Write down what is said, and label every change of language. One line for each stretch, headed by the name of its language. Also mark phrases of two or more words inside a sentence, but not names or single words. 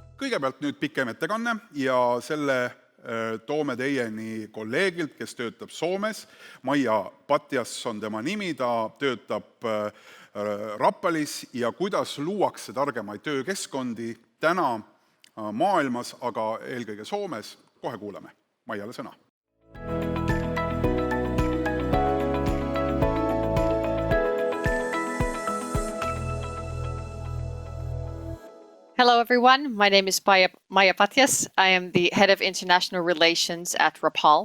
Estonian: kõigepealt nüüd pikem ettekanne ja selle toome teieni kolleegilt, kes töötab Soomes. Maija Patjas on tema nimi, ta töötab Rapalis ja kuidas luuakse targemaid töökeskkondi täna maailmas, aga eelkõige Soomes. Kohe kuuleme. Maijale sõna.
English: Hello, everyone. My name is Maija Patjas. I am the head of international relations at Rapal.